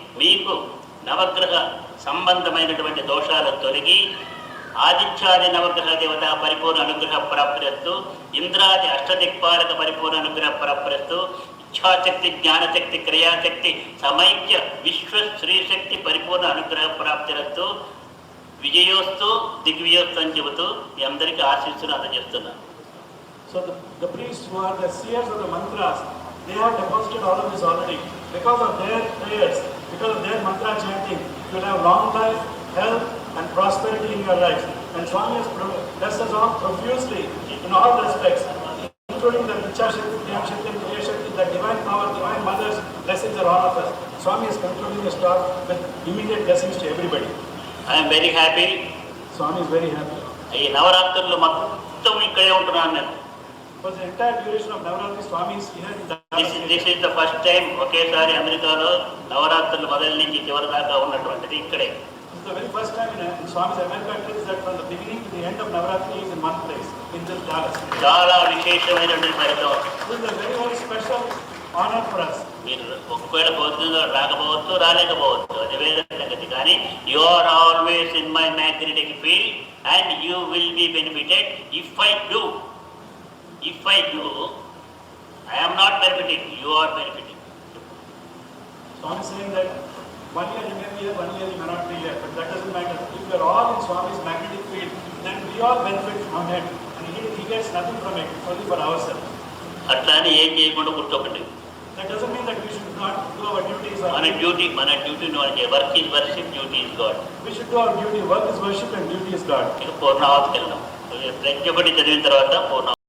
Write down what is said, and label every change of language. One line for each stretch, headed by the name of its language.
Telugu: మీకు నవగ్రహ సంబంధమైనటువంటి దోషాలు తొలగి ఆదిత్యాది నవగ్రహ దేవత పరిపూర్ణ అనుగ్రహ ప్రాప్తిరస్తు, ఇంద్రాది అష్టదిక్పాలక పరిపూర్ణ అనుగ్రహ ప్రాప్తిరస్తు, ఇచ్ఛాశక్తి జ్ఞానశక్తి క్రియాశక్తి సమైక్య విశ్వ శ్రీశక్తి పరిపూర్ణ అనుగ్రహ ప్రాప్తిరస్తు, విజయోస్తు దిగ్విజయోస్తు అని చెబుతూ మీ అందరికీ ఆశీస్సులు అందజేస్తున్నాను.
English: So the priests who are the seers of the mantras, they have deposited all of this already. Because of their prayers, because of their mantra chanting, you will have long life, health and prosperity in your lives. And Swami has blessed us all profusely in all respects, including the Vichya Shakti, Jnana Shakti, Kriya Shakti, the divine power, divine mothers, blessings are all of us. Swami is concluding his talk with immediate blessings to everybody. I am very happy. Swami is very happy.
Telugu: ఈ నవరాత్రులు మొత్తం ఇక్కడే ఉంటున్నాను నేను.
English: For the entire duration of Navaratri, Swami is here in This is the first time
Telugu: ఒకేసారి అమెరికాలో నవరాత్రులు మొదటి నుంచి చివరి దాకా ఉన్నటువంటిది ఇక్కడే.
English: This is the very first time in Swami's America trip that from the beginning to the end of Navaratri is in one place, in this Dallas.
Telugu: చాలా విశేషమైనటువంటి ఫలితం.
English: This is a very, very special honor for us.
Telugu: మీరు ఒకవేళ పొద్దుగా రాకపోవచ్చు, రాలేకపోవచ్చు, అది వేరే సంగతి.
English: కానీ you are always in my magnetic field and you will be benefited if I do. If I do, I am not benefiting, you are benefiting. Swami is saying that 1 year you may be here, 1 year you may not be here, but that doesn't matter. If we are all in Swami's magnetic field, then we all benefit from it, and he gets nothing from it, only for ourselves.
Telugu: అట్లా అని ఏం చేయకుండా కూర్చోకండి.
English: That doesn't mean that we should not do our duties. మన duty work is worship, duty is God. We should do our duty. Work is worship and duty is God.
Telugu: ఇక పూర్ణావతికి వెళ్దాం. ప్రతి ఒక్కటి చదివిన తర్వాత పూర్ణ